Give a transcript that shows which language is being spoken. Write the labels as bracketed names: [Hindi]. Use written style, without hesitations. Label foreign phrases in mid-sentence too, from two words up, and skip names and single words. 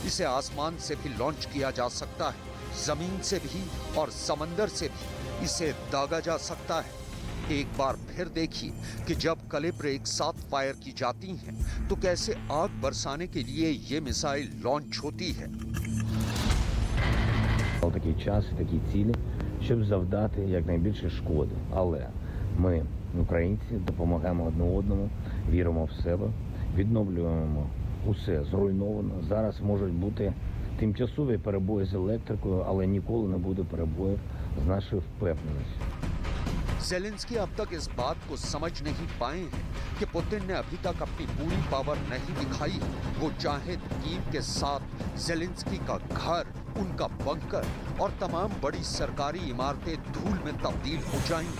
[Hindi] इसे आसमान से भी लॉन्च किया जा सकता है, जमीन से भी और समंदर से भी इसे दागा जा सकता है। एक बार फिर देखिए कि जब कलिब्र एक साथ फायर की जाती हैं, तो कैसे आग बरसाने के लिए ये मिसाइल लॉन्च होती है। [Ukrainian] Такий час, такі цілі, щоб завдати якнайбільше шкоди. Але ми, українці, допомагаємо одне одному, віримо в себе, відновлюємо усе зруйновано. Зараз можуть бути тимчасові перебої з електрикою, але ніколи не буде перебоїв з нашою впевненістю. [Hindi] ज़ेलेंस्की अब तक इस बात को समझ नहीं पाए हैं कि पुतिन ने अभी तक अपनी पूरी पावर नहीं दिखाई। वो चाहे तो कीव के साथ ज़ेलेंस्की का घर, उनका बंकर और तमाम बड़ी सरकारी इमारतें धूल में तब्दील हो जाएंगी।